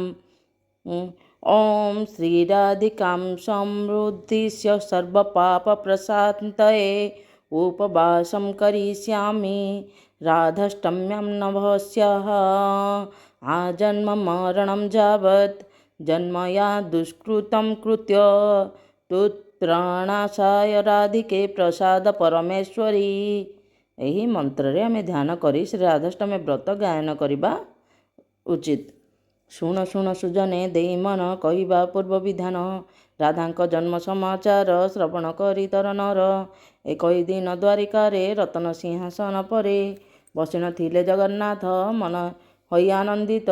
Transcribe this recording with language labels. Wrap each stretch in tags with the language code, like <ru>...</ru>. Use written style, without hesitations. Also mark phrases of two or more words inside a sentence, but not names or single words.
<sa>ओं श्रीराधिकां समृद्धिस्य सर्वपापप्रशान्तये उपवासं करिष्यामि राधाष्टम्यां नभस्याः आजन्ममरणं यावत् जन्मया दुष्कृतं कृत्य तुत्राणाशाय राधिके प्रसाद परमेश्वरी।</sa> <or>ଏହି ମନ୍ତ୍ରରେ ଆମେ ଧ୍ୟାନ କରି ଶ୍ରୀ ରାଧାଷ୍ଟମୀ ବ୍ରତ ଗାୟନ କରିବା ଉଚିତ। ଶୁଣ ଶୁଣ ସୁଜନେ ଦେଇ ମନ କହିବା ପୂର୍ବ ବିଧାନ। ରାଧାଙ୍କ ଜନ୍ମ ସମାଚାର ଶ୍ରବଣ କରି ତର ନର। ଏକଇ ଦିନ ଦ୍ୱାରିକାରେ ରତନ ସିଂହାସନ ପରେ ବସିନଥିଲେ ଜଗନ୍ନାଥ ମନ ହୋଇ ଆନନ୍ଦିତ।</or>